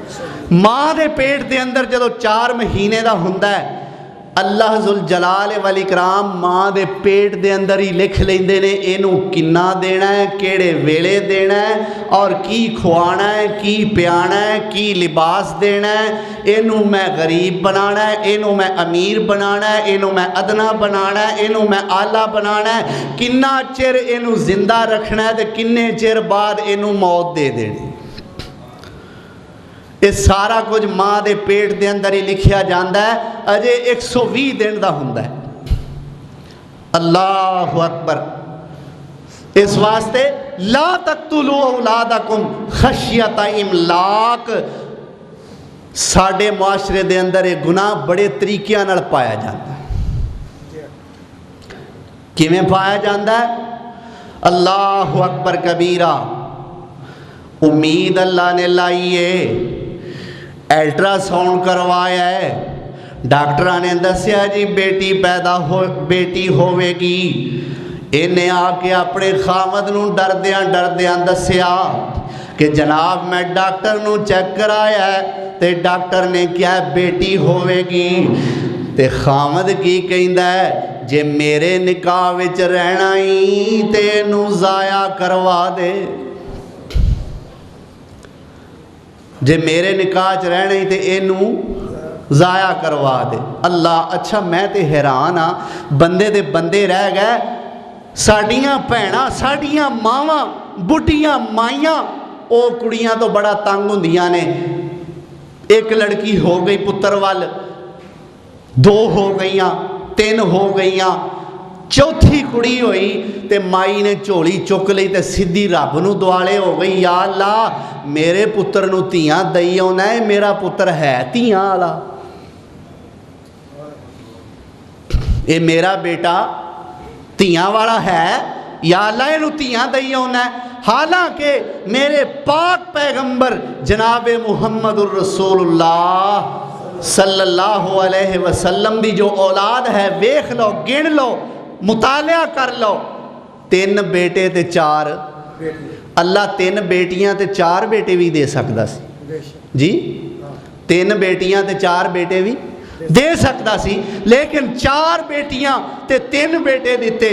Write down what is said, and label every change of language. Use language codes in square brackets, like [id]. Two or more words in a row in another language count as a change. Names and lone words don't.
[pa] ماں دے پیٹ دے اندر جدو 4 مہینے دا ہوندہ ہے، اللہ [ar] ذل جلال والاکرام [pa] ماں دے پیٹ دے اندر ہی لکھ لیندے نے اینو کنا دینا ہے، کیڑے ویلے دینا ہے، اور کی کھوانا ہے، کی پیانا ہے، کی لباس دینا ہے، اینو میں غریب بنانا ہے، اینو میں امیر بنانا ہے، اینو میں ادنا بنانا ہے، اینو میں اعلیٰ بنانا ہے، کنا چر اینو زندہ رکھنا ہے تے کنے چر بعد اینو موت دے دینی۔ یہ سارا کچھ ماں دے پیٹ دے اندر ہی لکھیا جاندہ ہے، اجے 120 دن دا ہوندا ہے۔ [ar] اللہ اکبر۔ [pa] اس واسطے [ar] لا تقتلوا اولادکم خشیۃ املاق۔ [pa] ساڑھے معاشرے دے اندر یہ گناہ بڑے طریقیاں نال پایا جاندہ ہے۔ کیویں پایا جاندہ ہے؟ [ar] اللہ اکبر کبیرہ۔ [pa] امید اللہ نے لائیے، الٹرا ساؤنڈ کروایا ہے، ڈاکٹرہ نے دسیا جی بیٹی ہوئے گی۔ انہیں آ کے اپنے خامد نوں ڈردیاں دسیا کہ جناب میں ڈاکٹر نوں چیک کرایا ہے تے ڈاکٹر نے کیا بیٹی ہوئے گی۔ تے خامد کی کہندہ ہے جے میرے نکاح وچ رہنا ہی تے نوں ضائع کروا دے، جے میرے نکاح چ رہنا ہی تے اینوں ضائع کروا دے۔ اللہ اچھا میں تے حیران ہاں، بندے دے بندے رہ گئے، ساڑیاں بھیناں ساڑیاں ماواں بڈھیاں مائیاں او کڑیاں تو بڑا تنگ ہوندیاں نے، ایک لڑکی ہو گئی پتر وال، 2 ہو گئیاں، 3 ہو گئیاں، چوتھی کڑی ہوئی تے مائی نے چولی چک لئی تے سدھی رب نو دوالے ہو گئی، یا اللہ میرے پتر نو تیاں دئی ہونا ہے، میرا پتر ہے تیاں والا، اے میرا بیٹا تیاں والا ہے، یا اللہ انہوں تیاں دئی ہونا ہے۔ حالانکہ میرے پاک پیغمبر جناب محمد الرسول اللہ [ar] صلی اللہ علیہ وسلم [pa] دی جو اولاد ہے، ویکھ لو گن لو مطالعہ کر لو، 3 بیٹے تے 4 اللہ 3 بیٹیاں تے 4 بیٹے بھی دے سکتا سی جی، 3 بیٹیاں تے 4 بیٹے بھی دے سکتا سی، لیکن 4 بیٹیاں تے 3 بیٹے دیتے۔